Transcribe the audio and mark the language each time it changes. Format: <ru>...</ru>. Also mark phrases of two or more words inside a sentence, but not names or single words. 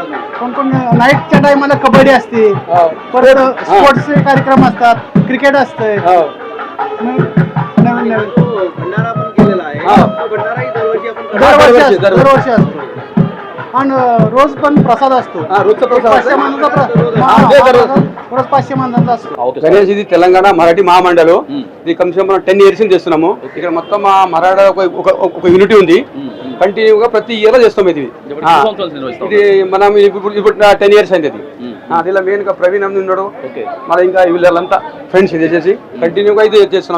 <mr>कोण नाईटच्या टायमाला कबड्डी असते, परत स्पोर्ट्सचे कार्यक्रम असतात, क्रिकेट असतंय. नवीन जो भंडारा आपण केलेला आहे तो भंडाराही दरवर्षी आपण करतो. दरवर्षी असतो. आणि रोज पण प्रसाद असतो. रोज 500 माणसाचा रोज 500 माणसाचा असतो.</mr> <te>గణేష్ ఇది తెలంగాణ మరాఠీ మహామండలు. ఇది కమ్సే మనం 10 years నుంచి చేస్తున్నాము. ఇక్కడ మొత్తం మా మరాఠా ఒక యూనిటీ ఉంది, కంటిన్యూగా ప్రతి ఇయర్ లో చేస్తాం. ఇది మనం ఇప్పుడు 10 years అయింది. దీనిలో మెయిన్ గా ప్రవీణ్ అని ఉన్నాడు, మన ఇంకా వీళ్ళంతా ఫ్రెండ్స్ ఇది చేసి కంటిన్యూగా ఇది చేస్తున్నాం.</te>